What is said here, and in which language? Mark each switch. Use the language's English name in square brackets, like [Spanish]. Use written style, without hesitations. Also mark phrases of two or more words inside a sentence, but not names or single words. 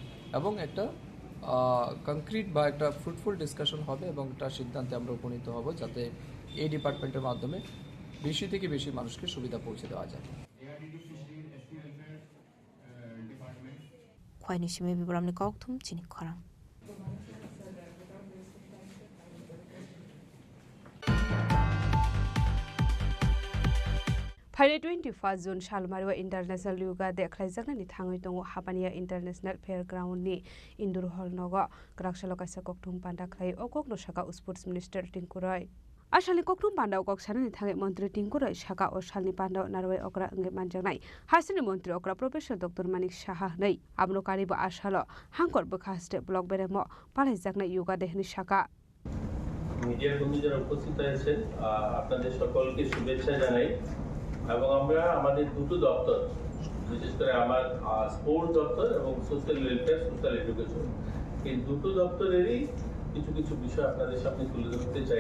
[Bangla] এবং একটা কংক্রিট বা একটা [English] fruitful discussion [Bangla] হবে এবং একটা সিদ্ধান্তে আমরা উপনীত হব যাতে এই ডিপার্টমেন্টের মাধ্যমে বেশি থেকে বেশি মানুষকে সুবিধা পৌঁছে দেওয়া যায়। [Kok Borok] খোয়াইনি সিমে বিবরামনি ককথুম চিনি খরাং। फाइने 21 जुन सालमारिवा [English] International Yoga Day [Kok Borok] ख्लाइजाकनानि थाङै दङ हापानिया [English] International Fair Groundni Indoor [Kok Borok] हल नग ग्राकसालो काइसा ककथुम पान्डा ख्लाइ अकक नसाका [English] sports minister [Kok Borok] टिंकुराय आसालनि ककथुम पान्डा अकक सानानि थाङै मन्त्री टिंकुराय साका असालनि पान्डा नारवाय अकरा अंगे मानजानाय हासिनि मन्त्री अकरा [English] Professor Doctor [Kok Borok] मानिक साहा नै आमनो कारिबो आसालो हांकर बखास्टे ब्लक बेरेमो पालाइजाकनाय योगा देहनि साका [Bangla] মিডিয়ার বন্ধু যারা উপস্থিত আছেন আপনাদের সকলকে শুভেচ্ছা জানাই এবং আমরা আমাদের দুটো দপ্তর বিশেষ করে আমার স্পোর্টস দপ্তর এবং [English] social welfare social education [Bangla] এই দুটো দপ্তরেরই কিছু কিছু বিষয় আপনাদের সামনে তুলে ধরতে চাই।